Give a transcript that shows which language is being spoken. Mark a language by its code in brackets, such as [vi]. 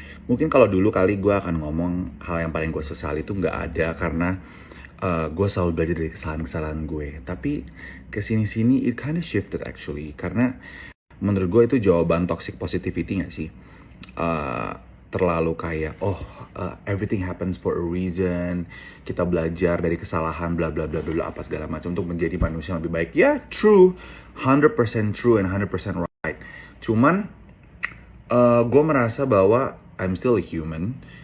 [id] Mungkin kalau dulu kali gue akan ngomong hal yang paling gue sesali itu nggak ada karena gue selalu belajar dari kesalahan-kesalahan gue. Tapi kesini-sini [en] it kind of shifted actually. [id] Karena menurut gue itu jawaban toxic positivity nggak sih? Uh, Terlalu kayak [en] everything happens for a reason, [id] kita belajar dari kesalahan bla bla bla bla apa segala macam untuk menjadi manusia yang lebih baik. [en] Ya, yeah, true, 100% true and 100% right. [id] Cuman gue merasa bahwa [en] I'm still a human.